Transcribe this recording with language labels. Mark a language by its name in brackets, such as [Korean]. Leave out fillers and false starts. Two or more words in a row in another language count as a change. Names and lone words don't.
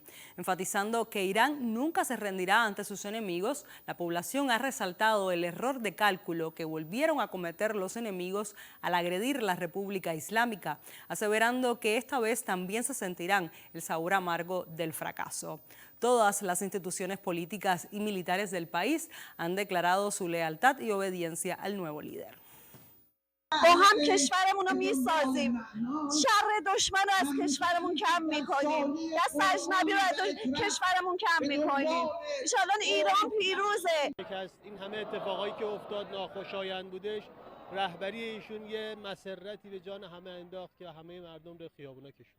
[Spanish] Enfatizando que Irán nunca se rendirá ante sus enemigos, la población ha resaltado el error de cálculo que volvieron a cometer los enemigos al agredir la República Islámica, aseverando que esta vez también se sentirán el sabor amargo del fracaso. Todas las instituciones políticas y militares del país han declarado su lealtad y obediencia al nuevo líder. [Persian] با هم کشورمون رو میسازیم، شر دشمن رو از کشورمون کم میکنیم، دست اجنبی رو از کشورمون کم میکنیم. انشالله ایران پیروزه. این همه اتفاقایی که افتاد ناخوشایند بودش، رهبری ایشون یه مسرتی به جان همه انداخت که همه مردم رو خیابونا کشوند.